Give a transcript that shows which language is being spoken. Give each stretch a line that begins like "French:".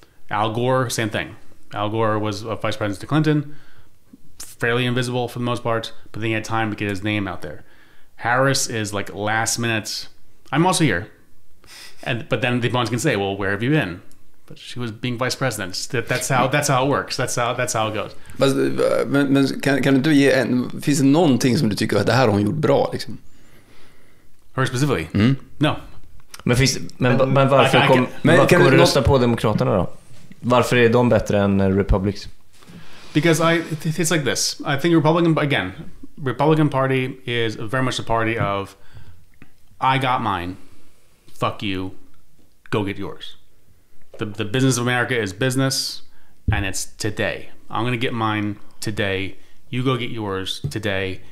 English: Al Gore, same thing. Al Gore was a vice president to Clinton, fairly invisible for the most part, but then he had time to get his name out there. Harris is like last minute. I'm also here, but then the opponents can say, "Well, where have you been?" But she was being vice president. That's how it works. That's how it goes.
Swedish: Men kan du inte ge finns det någonting som du tycker att det här har hon gjort bra liksom?
English: Her specifically? No.
Swedish: Men varför kommer du rösta på Demokraterna då? Varför är de bättre än Republics?
English: Because it's like this. I think Republican Party is very much a party of I got mine, fuck you, go get yours. The business of America is business, and it's today. I'm going to get mine today. You go get yours today.